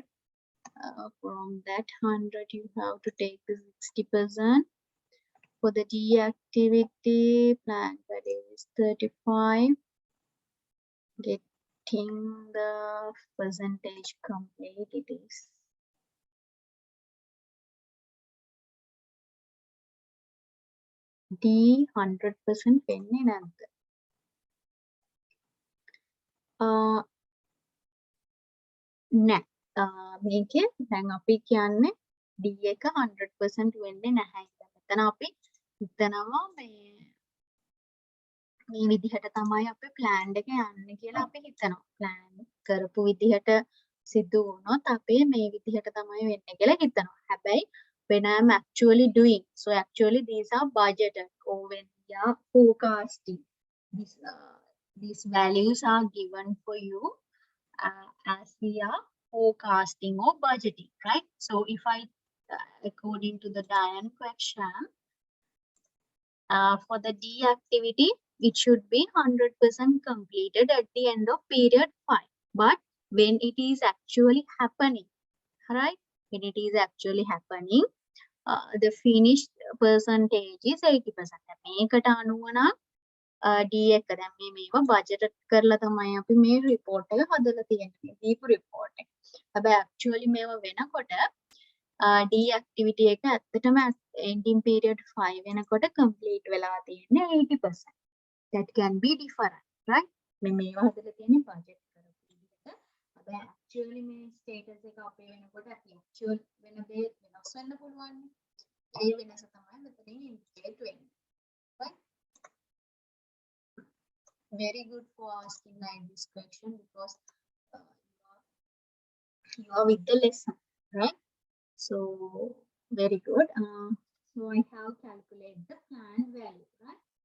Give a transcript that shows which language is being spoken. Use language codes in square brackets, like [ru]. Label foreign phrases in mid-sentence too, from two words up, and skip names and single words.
[en] From that 100, you have to take the 60%. For the D activity, planned value is 35. Getting the percentage complete, it is D 100% [si] වෙන්නේ නැද්ද? නෑ. මේකේ දැන් අපි කියන්නේ D එක 100% වෙන්නේ නැහැ. මෙතන අපි හිතනවා මේ විදිහට තමයි අපි plan එක යන්නේ කියලා අපි හිතනවා. plan කරපු විදිහට සිදු වුණොත් අපි මේ විදිහට තමයි වෙන්නේ කියලා හිතනවා. [en] හැබැයි when I'm actually doing, so actually these are budgeted, or when we are forecasting, these values are given for you as we are forecasting or budgeting, right? So if I according to the Diane question, For the D activity, it should be 100% completed at the end of period 5. But when it is actually happening, right? When it is actually happening, the finished percentage is 80%. [si] මේකට අනුව නම් D එක දැන් මේවා බජට් කරලා තමයි අපි මේ report එක හදලා තියෙන්නේ. දීපු report එක. හැබැයි actually මේවා වෙනකොට D activity එක ඇත්තටම [en] ending period [si] 5 වෙනකොට complete වෙලා තියෙන්නේ 80%. [en] That can be different, right? [si] මේවා හදලා තියෙන්නේ budget කරපු විදිහට. හැබැයි actually මේ status එක අපේ වෙනකොට actual වෙන දේ වෙනස් වෙන්න පුළුවන්. ඒ වෙනස තමයි මෙතනින් indicate වෙන්නේ. [en] Right? Very good for asking like this question because you are with the lesson, right? So very good. So I have calculated the plan value, right?